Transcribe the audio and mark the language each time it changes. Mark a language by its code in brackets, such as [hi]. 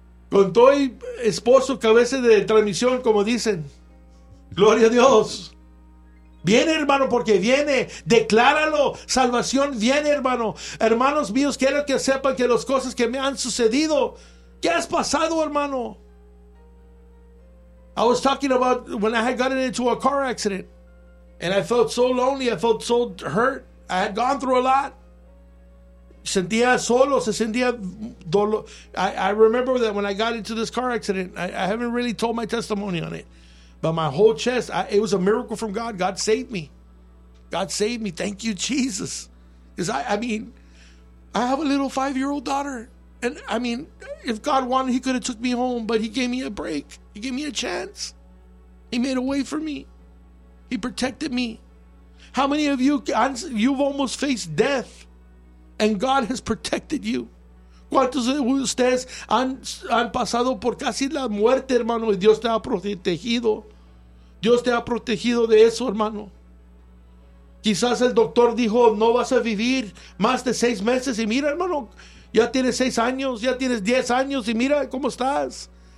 [es] Con todo y esposo, cabeza de transmisión, como dicen. Gloria a Dios. Viene, hermano, porque viene. Decláralo. Salvación viene, hermano. Hermanos míos, quiero que sepan que las cosas que me han sucedido. ¿Qué has pasado, hermano? [en] I was talking about when I had gotten into a car accident. And I felt so lonely. I felt so hurt. I had gone through a lot. [es] Sentía solo. Se sentía dolor. [en] I remember that when I got into this car accident. I haven't really told my testimony on it. But my whole chest, it was a miracle from God. God saved me. God saved me. Thank you, Jesus. Because I have a little 5-year-old daughter. And I mean, if God wanted, he could have took me home. But he gave me a break. He gave me a chance. He made a way for me. He protected me. How many of you, you've almost faced death. And God has protected you. [es] ¿Cuántos de ustedes han pasado por casi la muerte, hermano? Y Dios te ha protegido. Dios te ha protegido de eso, hermano. Quizás el doctor dijo, no vas a vivir más de 6 meses. Y mira, hermano, ya tienes 6 años, ya tienes 10 años. Y mira cómo estás.